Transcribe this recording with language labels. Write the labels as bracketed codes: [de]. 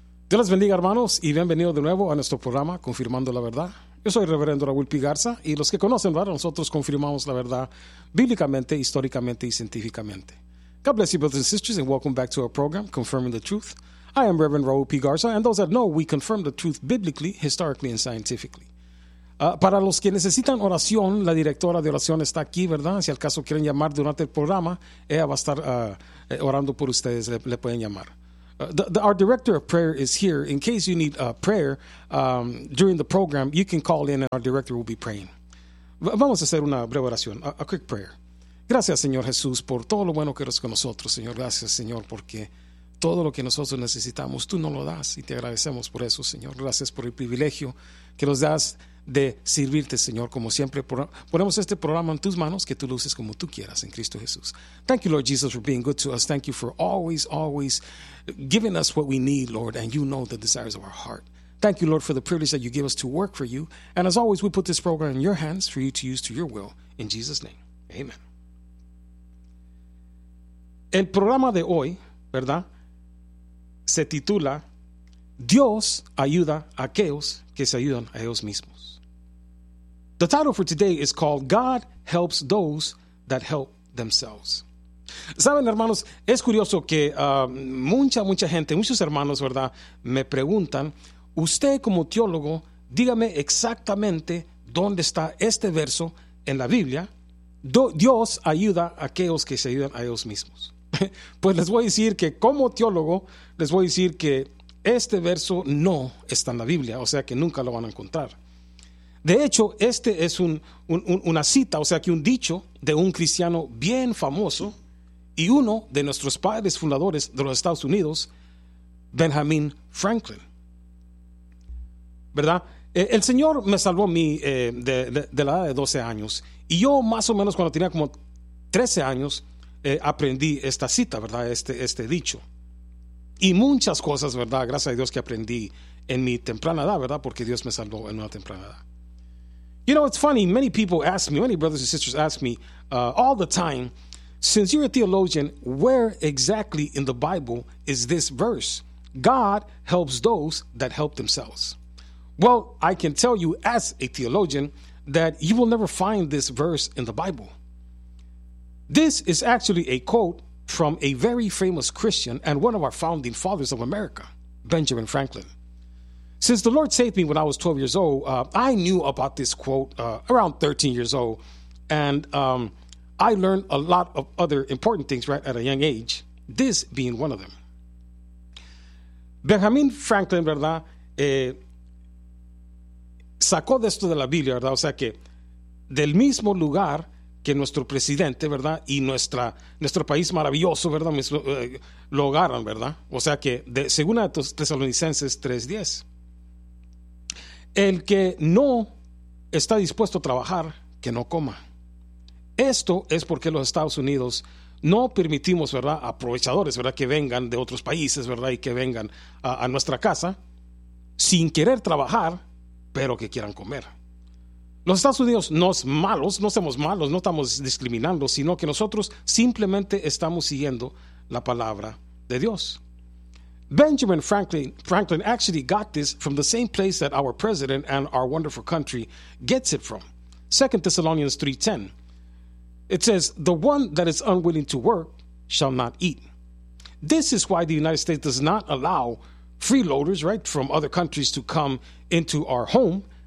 [es] Dios les bendiga, hermanos, y bienvenido de nuevo a nuestro programa Confirmando la Verdad. Yo soy el reverendo Raúl P. Garza, y los que conocen, ¿verdad? Nosotros confirmamos la verdad bíblicamente, históricamente y científicamente. [en] God bless you, brothers and sisters, and welcome back to our program, Confirming the Truth. I am Reverend Raúl P. Garza, and those that know, we confirm the truth biblically, historically, and scientifically. [es] Para los que necesitan oración, la directora de oración está aquí, ¿verdad? Si al caso quieren llamar durante el programa, ella va a estar orando por ustedes, le pueden llamar. [en] Our director of prayer is here. In case you need prayer during the program, you can call in and our director will be praying. [es] Vamos a hacer una breve oración, [en] a quick prayer. [es] Gracias, Señor Jesús, por todo lo bueno que eres con nosotros. Señor, gracias, Señor, porque todo lo que nosotros necesitamos, tú nos lo das y te agradecemos por eso, Señor. Gracias por el privilegio que nos das de servirte, Señor, como siempre. Ponemos este programa en tus manos, que tú lo uses como tú quieras, en Cristo Jesús. [en] Thank you, Lord Jesus, for being good to us. Thank you for always, always giving us what we need, Lord, and you know the desires of our heart. Thank you, Lord, for the privilege that you give us to work for you. And as always, we put this program in your hands for you to use to your will. In Jesus' name, amen. [es] El programa de hoy, ¿verdad?, se titula Dios ayuda a aquellos que se ayudan a ellos mismos. [en] The title for today is called God Helps Those That Help Themselves. [es] Saben, hermanos, es curioso que mucha gente, muchos hermanos, ¿verdad?, me preguntan, usted como teólogo, dígame exactamente dónde está este verso en la Biblia, Dios ayuda a aquellos que se ayudan a ellos mismos. Pues les voy a decir que como teólogo, les voy a decir que este verso no está en la Biblia, o sea que nunca lo van a encontrar. De hecho, este es una cita, o sea que un dicho de un cristiano bien famoso y uno de nuestros padres fundadores de los Estados Unidos, Benjamin Franklin. ¿Verdad? El Señor me salvó a mí de la edad de 12 años y yo más o menos cuando tenía como 13 años aprendí esta cita, ¿verdad? Este dicho. Y muchas cosas, ¿verdad? Gracias a Dios que aprendí en mi temprana edad, ¿verdad? Porque Dios me salvó en una temprana edad. [en] You know, it's funny. Many people ask me, many brothers and sisters ask me all the time, since you're a theologian, where exactly in the Bible is this verse? God helps those that help themselves. Well, I can tell you as a theologian that you will never find this verse in the Bible. This is actually a quote from a very famous Christian and one of our founding fathers of America, Benjamin Franklin. Since the Lord saved me when I was 12 years old, I knew about this quote around 13 years old, and I learned a lot of other important things right at a young age, this being one of them. [es] Benjamin Franklin, ¿verdad?, sacó de esto de la Biblia, ¿verdad? O sea que del mismo lugar que nuestro presidente, ¿verdad?, y nuestro país maravilloso, ¿verdad?, lo agarran, ¿verdad? O sea que, según Tesalonicenses 3:10, el que no está dispuesto a trabajar, que no coma. Esto es porque los Estados Unidos no permitimos, ¿verdad?, aprovechadores, ¿verdad?, que vengan de otros países, ¿verdad?, y que vengan a nuestra casa sin querer trabajar, pero que quieran comer. Los Estados Unidos no es malos, no somos malos, no estamos discriminando, sino que nosotros simplemente estamos siguiendo la palabra de Dios. [en] Benjamin Franklin actually got this from the same place that our president and our wonderful country gets it from. 2 Thessalonians 3:10. It says, "The one that is unwilling to work shall not eat." This is why the United States does not allow freeloaders, right, from other countries to come into our home.